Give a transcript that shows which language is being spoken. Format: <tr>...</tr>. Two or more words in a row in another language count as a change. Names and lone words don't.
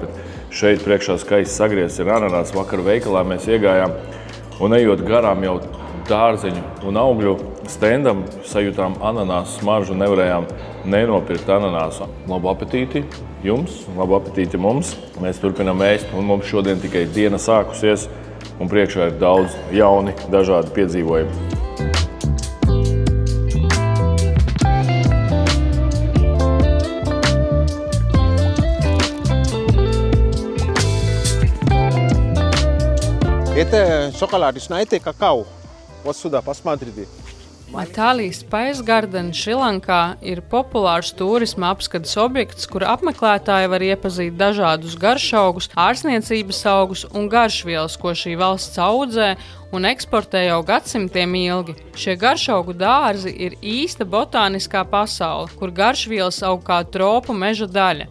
<lv>Bet šeit priekšā skaisti sagriezts ir ananās. Vakar veikalā mēs iegājām un ejot garām jau dārzeņu un augļu stendam, sajūtām ananās smaržu, nevarējām nenopirkt ananāsu. Labu apetīti jums, labu apetīti mums. Mēs turpinām ēst, un mums šodien tikai diena sākusies, un priekšā ir daudz jauni, dažādi piedzīvojumi.</lv> <ru>Это шоколад, знаете, какао. Вот сюда, посмотрите.</ru> <lv>Itālijas Spice Garden Šrilankā ir populārs turisma apskates objekts, kur apmeklētāji var iepazīt dažādus garšaugus, ārstniecības augus un garšvielas, ko šī valsts audzē un eksportē jau gadsimtiem ilgi. Šie garšaugu dārzi ir īsta botāniskā pasaule, kur garšvielas aug kā tropu meža daļa.</lv>